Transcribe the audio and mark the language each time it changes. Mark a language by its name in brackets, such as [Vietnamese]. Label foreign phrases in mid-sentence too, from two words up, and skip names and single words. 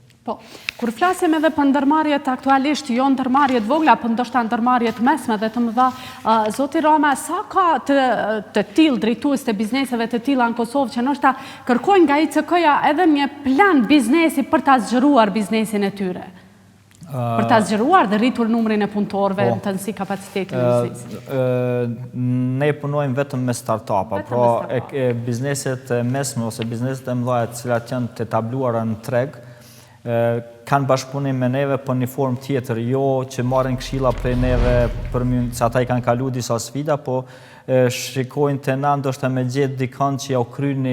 [Albanian] Po, kur flasim edhe për ndërmarrjet aktualisht, jo ndërmarrjet vogla, por ndoshta ndërmarrjet mesme dhe të mëdha, zoti Rama, sa ka të tillë drejtues të bizneseve të tilla në Kosovë që ndoshta kërkojnë nga ICK-ja edhe një plan biznesi për ta zgjeruar biznesin e tyre? Për ta zgjeruar dhe rritur numrin e punëtorëve në të nësi kapacitetin e biznesit? Ne punojmë vetëm me start-up-a, bizneset mesme ose bizneset e mëdha të cilat janë të etabluara në treg, kanë bashkëpunim me neve për një formë tjetër, jo që marrin këshilla prej neve se ata i kanë kalu disa sfida, po shikojnë të na ndoshta me gjetë dikon që ja u kry